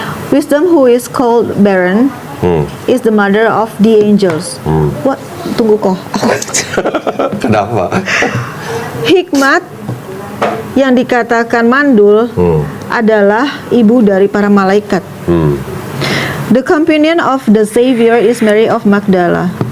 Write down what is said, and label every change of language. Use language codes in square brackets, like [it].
[en] Wisdom who is called barren is the mother of the angels. What? [id] Tunggu kok. Kenapa? Hikmat yang dikatakan mandul adalah ibu dari para malaikat. [en] The companion of the Savior is Mary of Magdala.